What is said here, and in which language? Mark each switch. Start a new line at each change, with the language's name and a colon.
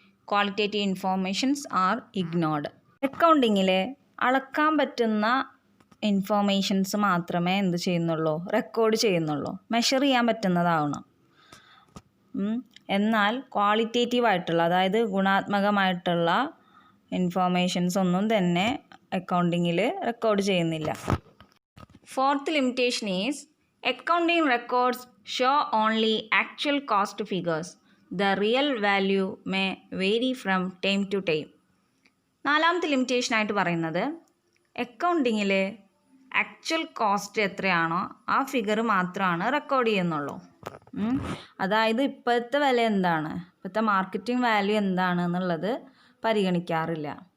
English: Qualitative informations are ignored.
Malayalam: അക്കൗണ്ടിങ്ങിൽ അളക്കാൻ പറ്റുന്ന informations മാത്രമേ എന്ത് ചെയ്യുന്നുള്ളൂ, റെക്കോർഡ് ചെയ്യുന്നുള്ളൂ, മെഷർ ചെയ്യാൻ പറ്റുന്നതാവണം. എന്നാൽ ക്വാളിറ്റേറ്റീവ് ആയിട്ടുള്ള, അതായത് ഗുണാത്മകമായിട്ടുള്ള ഇൻഫോർമേഷൻസ് ഒന്നും തന്നെ അക്കൗണ്ടിങ്ങിൽ റെക്കോർഡ് ചെയ്യുന്നില്ല.
English: Fourth limitation is accounting records show only actual cost figures. The real value may vary from time to time.
Malayalam: നാലാമത്തെ ലിമിറ്റേഷനായിട്ട് പറയുന്നത് അക്കൗണ്ടിങ്ങിൽ ആക്ച്വൽ കോസ്റ്റ് എത്രയാണോ ആ ഫിഗർ മാത്രമാണ് റെക്കോർഡ് ചെയ്യുന്നുള്ളൂ. അതായത് ഇപ്പോഴത്തെ വില എന്താണ്, ഇപ്പോഴത്തെ മാർക്കറ്റിംഗ് വാല്യൂ എന്താണ് എന്നുള്ളത് പരിഗണിക്കാറില്ല.